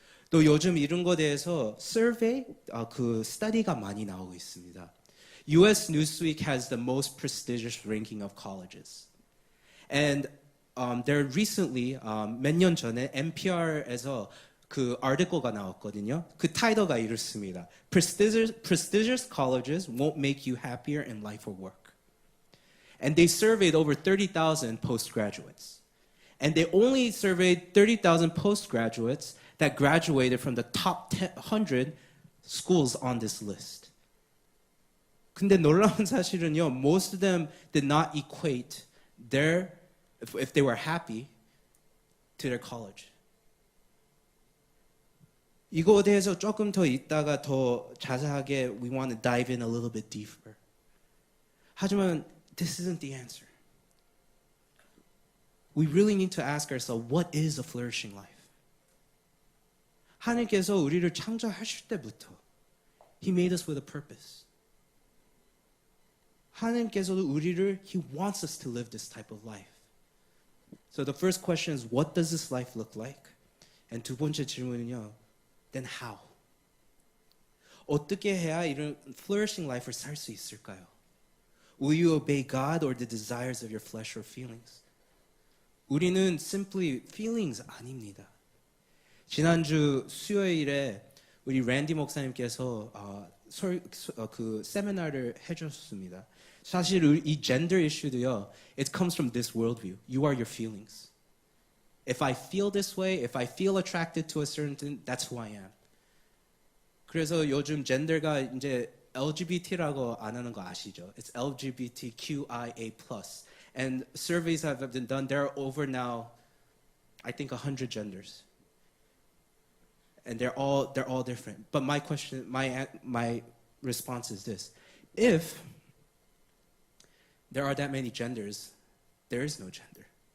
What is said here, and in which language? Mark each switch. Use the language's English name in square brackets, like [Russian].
[Korean] 또 요즘 이런 거에 대해서 survey, 그 study가 많이 나오고 있습니다. [English] US Newsweek has the most prestigious ranking of colleges. And there recently, [Korean] 몇 년 전에 NPR에서 그 article가 나왔거든요. 그 타이틀가 이렇습니다. [English] Prestigious colleges won't make you happier in life or work. And they surveyed over 30,000 postgraduates. And they only surveyed 30,000 postgraduates that graduated from the top 100 schools on this list. [Korean] 근데 놀라운 사실은요, [English] most of them did not equate their, if they were happy, to their college. [Korean] 이거에 대해서 조금 더 있다가 더 자세하게 [English] we want to dive in a little bit deeper. [Korean] 하지만 [English] this isn't the answer. We really need to ask ourselves, what is a flourishing life? [Korean] 하나님께서 우리를 창조하실 때부터 [English] He made us with a purpose. [Korean] 하나님께서도 우리를 [English] He wants us to live this type of life. So the first question is, what does this life look like? [Korean] And 두 번째 질문은요, [English] then how? [Korean] 어떻게 해야 이런 flourishing life을 살 수 있을까요? [English] Will you obey God or the desires of your flesh or feelings? [Korean] 우리는 [English] simply feelings [Korean] 아닙니다. 지난주 수요일에 우리 랜디 목사님께서 그 세미나를 해줬습니다. 사실 이 gender issue도요, [English] it comes from this worldview. You are your feelings. If I feel this way, if I feel attracted to a certain thing, that's who I am. [Korean] 그래서 요즘 젠더가 이제 LGBT라고 안 하는 거 아시죠? [English] It's LGBTQIA+. And surveys have been done. There are over now, I think, 100 genders. And they're all different. But my question, my response is this: if there are that many genders, there is no gender.